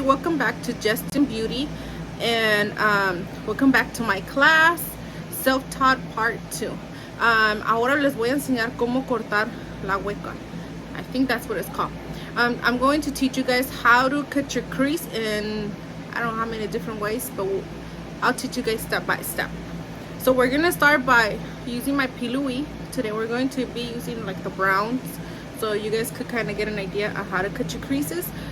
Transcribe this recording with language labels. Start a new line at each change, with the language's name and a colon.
English: Welcome back to Jes&beauty, and welcome back to my class, self-taught part 2.
Spanish: Ahora les voy a enseñar cómo cortar la hueca.
English: I think that's what it's called. I'm going to teach you guys how to cut your crease in, I don't know how many different ways, but I'll teach you guys step by step. So we're gonna start by using my pillowy. Today we're going to be using like the browns, so you guys could kind of get an idea of how to cut your creases.